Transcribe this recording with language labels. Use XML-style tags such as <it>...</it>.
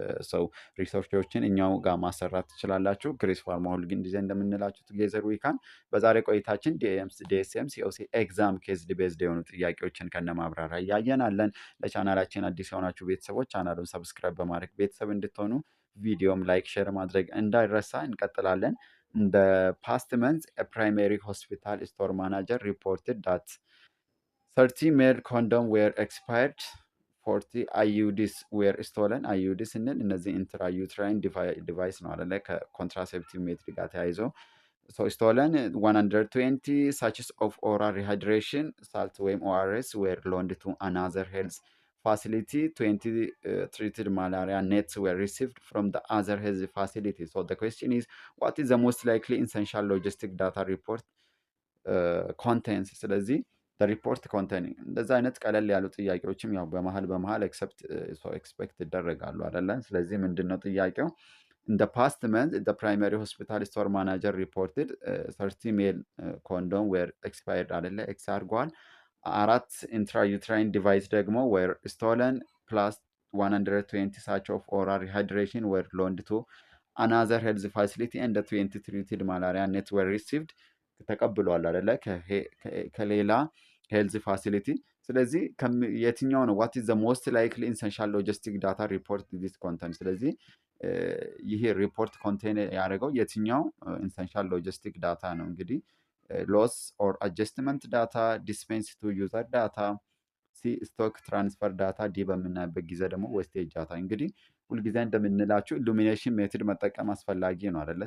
<am>ሰው ሪሰርቾችን እኛው ጋር ማሰራት ትችላላችሁ። ግሬስ ፋርማ ሁል ጊዜ እንደምንላችሁ</am> <en>ቱጌዘር ዊ ካን።</en> <am>በዛሬ ቆይታችን ዲኤስኤም ሲኦሲ ኤግዛም ኬዝድ ቤዝድ የሆኑ ጥያቄዎችን ከነ ማብራሪያ እያየናለን። ለቻናላችን አዲስ የሆናችሁ ቤተሰቦች ቻናሉን ሰብስክራይብ በማድረግ ቤተሰብ እንድትሆኑ ቪዲዮም ላይክ ሼር ማድረግ እንዳይረሳ። እንቀጥላለን።</am> <en>In the past month, a primary hospital store manager reported that 30 male condoms were expired, 40 IUDs were stolen.</en> <am>IUD ስንል እነዚህ ኢንትራዩትራይን ዲቫይስ ነው አይደለ? ከኮንትራሴፕቲቭ ሜትድ ጋር ተያይዞ</am> <en>stolen 120 sachets of oral rehydration salt ወይም ORS were loaned to another health facility. 20 treated malaria nets were received from the other health facility. So the question is, what is the most likely essential logistic data report contains?</en> <am>ስለዚህ</am> <en>the report containing</en> <am>እንደዛ አይነት ቀለል ያሉ ጥያቄዎችም ያው በመሃል ኤክስፔክት ይደረጋሉ አይደለ? ስለዚህ ምንድነው ጥያቄው?</am> <en>In the past month, the primary hospital store manager reported 30 male condom were expired አይደለ?</en> <am>ኤክስ አድርጓል።</am> <en>4 intrauterine device ደግሞ were stolen plus 120 sachets of oral rehydration were loaned to another health facility and the 20 treated malaria nets were received</en> <am>ተቀብሏል አይደለ? ከሌላ ሄልዝ ፋሲሊቲ። ስለዚህ የትኛው ነው</am> <en>what is the most likely essential logistic data report this content?</en> <am>ስለዚህ ይሄ ሪፖርት ኮንቴን ያደረገው የትኛው ኢንሰንሻል ሎጂስቲክ ዳታ ነው? እንግዲህ ሎስ ኦር አጀስትመንት ዳታ፣ ዲስፔንስ ቱ ዩዘር ዳታ፣ ሲ ስቶክ ትራንስፈር ዳታ፣ ዲ በምናይበት ጊዜ ደግሞ ዌስቴጅ ዳታ። እንግዲህ ሁልጊዜ እንደምንላችሁ ኢሉሚኔሽን ሜትድ መጠቀም አስፈላጊ ነው አይደለ?</am>